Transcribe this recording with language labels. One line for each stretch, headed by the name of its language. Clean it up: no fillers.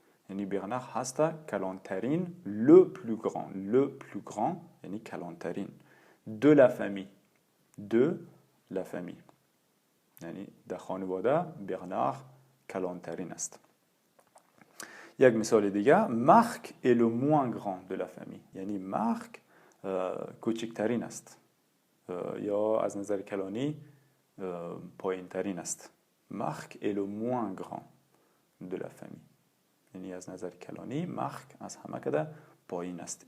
Persian: یعنی Bernard هست کلانترین,
French: le plus grand
Persian: یعنی کلانترین,
French: de la famille. De la famille.
Persian: یعنی در خانواده Bernard کلانترین است. یک مثال دیگه,
French: Marc est le moins grand de la famille.
Persian: یعنی Marc کوچکترین است یا از نظر کلانی پایین ترین است.
French: Marc est le moins grand de la famille.
Persian: یعنی از نظر کلانی Marc از همه کده پایین است.